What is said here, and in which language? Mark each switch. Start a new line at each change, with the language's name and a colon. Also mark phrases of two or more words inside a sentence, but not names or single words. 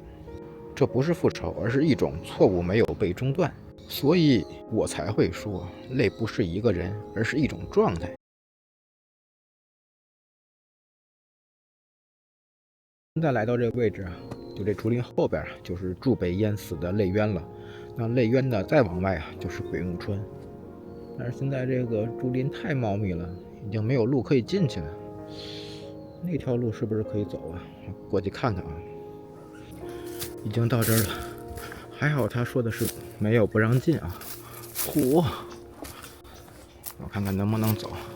Chinese: 這不是復仇，而是一種錯誤沒有被中斷。所以我才會說，淚不是一個人，而是一種狀態。現在來到這個位置就這竹林後邊就是柱被淹死的淚淵了。那淚淵的再往外就是鬼怒川。但是现在这个竹林太茂密了，已經沒有路可以進去了。那條路是不是可以走過去看看已經到這兒了，還好他說的是沒有不讓進嚯，我看看能不能走。